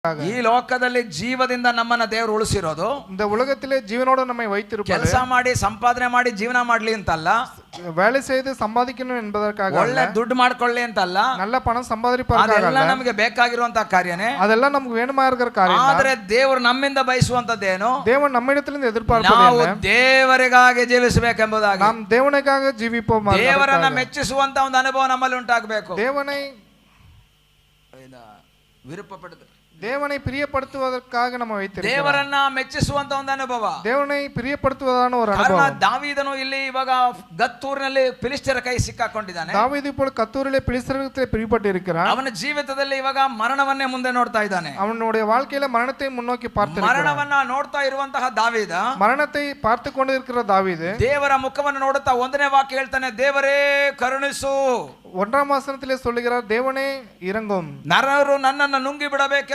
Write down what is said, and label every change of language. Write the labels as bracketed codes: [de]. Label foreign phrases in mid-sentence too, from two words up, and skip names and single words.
[kn] ಈ ಲೋಕದಲ್ಲಿ ಜೀವದಿಂದ ನಮ್ಮನ್ನ ದೇವರು ಉಳಿಸಿರೋದು, [ta] இந்த உலகத்திலே ஜீவனோடு நம்மை வைத்திருப்பார். [kn] ಕೆಲಸ ಮಾಡಿ ಸಂಪಾದನೆ ಮಾಡಿ ಜೀವನ ಮಾಡ್ಲಿ ಅಂತಲ್ಲ, [ta] வேலை செய்து சம்பாதிக்கணும் என்பதற்காக [kn] ಒಳ್ಳೆ ದುಡ್ಡು ಮಾಡ್ಕೊಳ್ಳಿ ಅಂತಲ್ಲ, [ta] நல்ல பணம் சம்பாதிப்பதற்காக [kn] ಅದೆಲ್ಲ ನಮಗೆ ಬೇಕಾಗಿರುವಂತ ಕಾರ್ಯನೇ. [ta] அதெல்லாம் நமக்கு வேணுமா இருக்கிற காரியம். [kn] ಆದ್ರೆ ದೇವರು ನಮ್ಮಿಂದ ಬಯಸುವಂತದ್ದೇನು? [ta] தேவன் நம்மிடத்திலிருந்து எதிர்பார்ப்பது [kn] ನಾವು [ta] என்ன? [kn] ದೇವರಿಗಾಗಿ ಜೀವಿಸಬೇಕೆಂಬುದಾಗಿ, [ta] நாம் தேவனுக்காக ஜீவிப்போம். [kn] ದೇವರನ್ನ ಮೆಚ್ಚಿಸುವಂತ ಒಂದು ಅನುಭವ ನಮ್ಮಲ್ಲಿ ಉಂಟಾಗಬೇಕು. [ta] தேவனை [kn] ವಿರೂಪಪಡುತ್ತೆ, [ta] தேவனை பிரியப்படுத்துவதற்காக நம்ம வைத்திருக்கிறோம். [kn] ದೇವರನ್ನ ಮೆಚ್ಚಿಸುವಂತ ಒಂದು ಅನುಭವ, [ta] தேவனை பிரியப்படுத்துவதான ஒரு [kn] ಕಾರಣ ಅನುಭವ. ದಾವೀದನು ಇಲ್ಲಿ ಇವಾಗ ಗತ್ತೂರಿನಲ್ಲಿ ಫಿಲಿಸ್ಟಿಯರ ಕೈ ಸಿಕ್ಕಾಕೊಂಡಿದ್ದಾನೆ. [ta] தாவீது இப்பொழுது கத்தூரிலே பிலிஸ்தரிடத்திலே பிடிபட்டு இருக்கிறான். [kn] ಅವನ ಜೀವಿತದಲ್ಲಿ ಇವಾಗ ಮರಣವನ್ನೇ ಮುಂದೆ ನೋಡ್ತಾ ಇದ್ದಾನೆ. [ta] அவனுடைய வாழ்க்கையில மரணத்தை முன்னோக்கி பார்த்து [kn] ಮರಣವನ್ನ ನೋಡ್ತಾ ಇರುವಂತಹ ದಾವೀದ, [ta] மரணத்தை பார்த்து கொண்டிருக்கிற தாவீது [kn] ದೇವರ ಮುಖವನ್ನು ನೋಡುತ್ತಾ ಒಂದನೇ ವಾಕ್ಯ ಹೇಳ್ತಾನೆ, ದೇವರೇ ಕರುಣಿಸು. [ta] 1ஆம் வசனத்திலே சொல்லுகிறார், தேவனே இரங்கும். [kn] ನರರು ನನ್ನನ್ನು ನುಂಗಿ ಬಿಡಬೇಕು